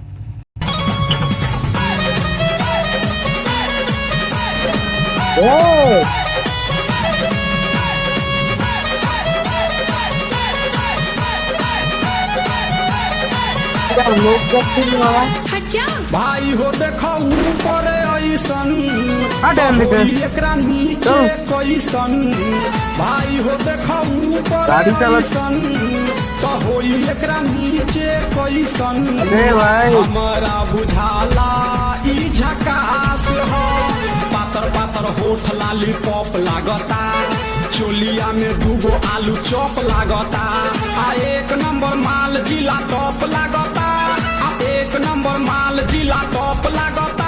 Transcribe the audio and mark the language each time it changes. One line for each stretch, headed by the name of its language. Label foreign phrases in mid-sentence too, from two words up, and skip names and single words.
Bangla: এ লোক যাচ্ছে বাবা,
Bhojpuri: हट जा। भाई हो देखो ऊपर ऐसन হাট तो
Bangla: এখান থেকে,
Bhojpuri: होई एकरा नीचे
Bangla: চল।
Bhojpuri: कैसन। भाई हो देखो ऊपर
Bangla: গাড়ি চালাচ্ছে
Bhojpuri: ऐसन तो होई एकरा नीचे कैसन। रे भाई, हमारा बुझाला ई झकास हो, पातर पातर होठ लाली पॉप लागता, चोलिया में दूगो आलू चॉप लागता, आ एक नंबर माल जिला टॉप लागता, आ एक नंबर माल जिला टॉप लागता,